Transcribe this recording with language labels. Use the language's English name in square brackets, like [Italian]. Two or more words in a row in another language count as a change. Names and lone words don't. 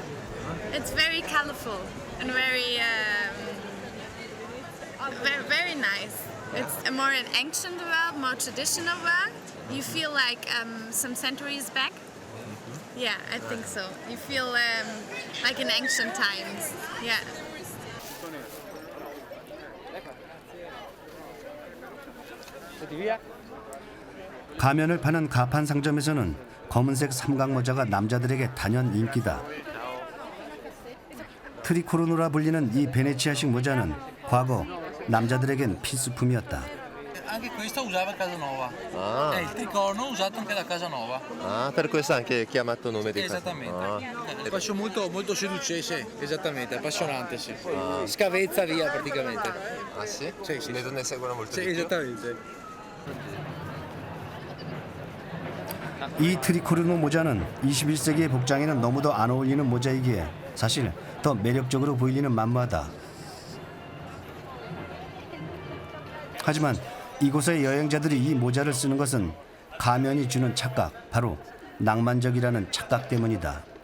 [English] It's very colorful and very very nice. It's a more an ancient world, more traditional world. You feel like some centuries back. Yeah, I think so. You feel like in ancient times. Yeah. [Korean] 가면을 파는 가판 상점에서는 검은색 삼각 모자가 남자들에게 단연 인기다. 트리코르노라 불리는 이 베네치아식 모자는 과거 남자들에겐 필수품이었다. [Italian] Anche questo usava Casanova. Ah. È il tricorno usato anche da Casanova. Ah, per questo anche chiamato nome di Esattamente. Ah. È passion molto seduce, sì, esattamente, appassionante, sì. Scavezza via praticamente. Ah sì? Sì. Le donne seguono molto Sì, di più. esattamente. [Korean] 이 트리코르노 모자는 21세기의 복장에는 너무도 안 어울리는 모자이기에 사실 더 매력적으로 보이기는 만무하다. 하지만 이곳의 여행자들이 이 모자를 쓰는 것은 가면이 주는 착각, 바로 낭만적이라는 착각 때문이다.